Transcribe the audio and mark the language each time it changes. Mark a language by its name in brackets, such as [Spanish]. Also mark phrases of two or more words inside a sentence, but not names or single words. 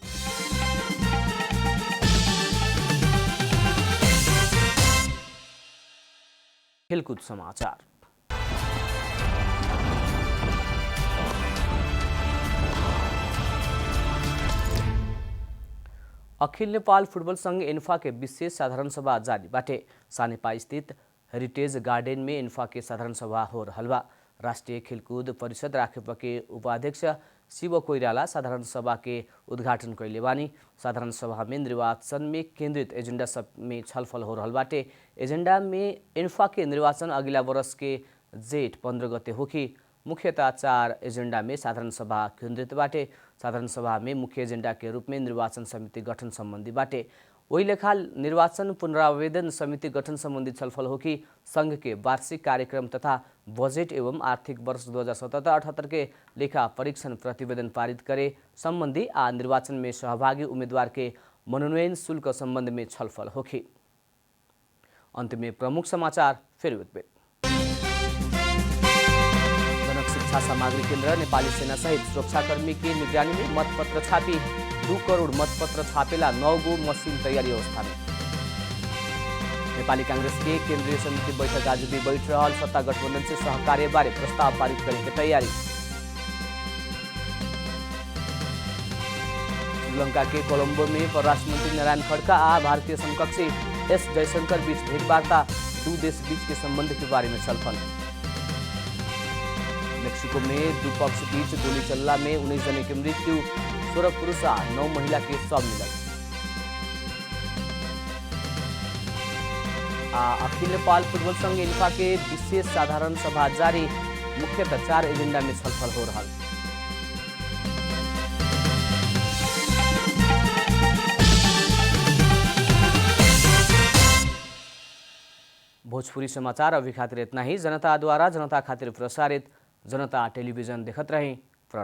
[Bhojpuri] खेलकूद समाचार। अखिल नेपाल फुटबल संघ इन्फा के विशेष साधारण सभा जारी बाटे। सानेपा स्थित हेरिटेज गार्डन में इन्फा के साधारण सभा हो रहल बा। राष्ट्रिय खेलकूद परिषद राखेपा के उपाध्यक्ष शिव कोइराला साधारण सभा के उद्घाटन कैले बानी। साधारण सभा में निर्वाचन में केंद्रित एजेंडा सब में छलफल हो रहल बाटे। एजेंडा में इन्फा के निर्वाचन अगिला वर्ष के जेठ 15 गते होखी। मुख्यतः 4 एजेंडा में साधारण सभा केंद्रित बाटे। साधारण सभा में मुख्य एजेंडा के रूप में निर्वाचन समिति गठन संबंधी बाटे। वही लेखा निर्वाचन पुनरावेदन समिति गठन संबंधी छलफल हो कि संघ के वार्षिक कार्यक्रम तथा बजेट एवं आर्थिक वर्ष 2077-78 के लेखा परीक्षण प्रतिवेदन पारित करे संबंधी आ निर्वाचन में सहभागी उम्मीदवार के मनोनयन शुल्क संबंध में छलफल होखी। अंत में प्रमुख समाचार फिर एक बेर। जनक शिक्षा सामग्री केन्द्र नेपाली सेना सहित सुरक्षाकर्मी के निगरानी में मतपत्र छापी। 2 करोड़ मतपत्र छापेला 9 गो मशीन तैयारी अवस्था में। नेपाली कांग्रेस के केंद्रीय समिति बैठक आज भी बैठ रहल। सत्ता गठबंधन से सहकार्य बारे प्रस्ताव पारित करे के तैयारी। श्रीलंका के कोलंबो में परराष्ट्र मंत्री नारायण खड़का आ भारतीय समकक्षी एस जयशंकर बीच भेंटवार्ता। 2 देश बीच के संबंध के बारे में छलफल। मेक्सिको में 2 पक्ष बीच गोली चलला में 19 जने की मृत्यु, 16 पुरुष आ 9 महिला के शव मिलल। अखिल नेपाल फुटबल संघ इन्फा के विशेष साधारण सभा जारी। मुख्यतः 4 एजेंडा में छलफल हो रहा। भोजपुरी समाचार अभी खातिर इतना ही। जनता द्वारा जनता खातिर प्रसारित जनता टेलीविजन देखत रहें।